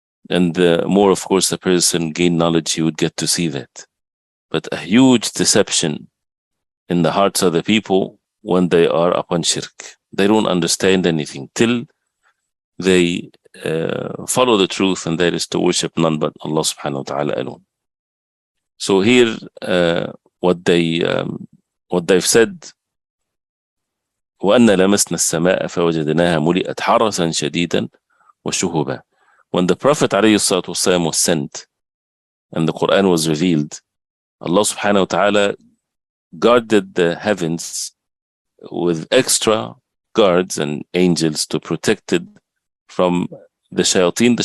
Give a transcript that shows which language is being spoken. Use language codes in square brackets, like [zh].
[en] And the more, of course, the person gained knowledge, he would get to see that. But a huge deception in the hearts of the people when they are upon shirk. They don't understand anything till they follow the truth, and that is to worship none but Allah subhanahu wa ta'ala alone. So here, what they've said, [ar] وأن لمسنا السماء فوجدناها ملئت حرسا شديدا وشهبا. [en] When the Prophet ﷺ was sent and the Quran was revealed, Allah subhanahu wa ta'ala guarded the heavens with extra guards and angels to protect it from the shayateen.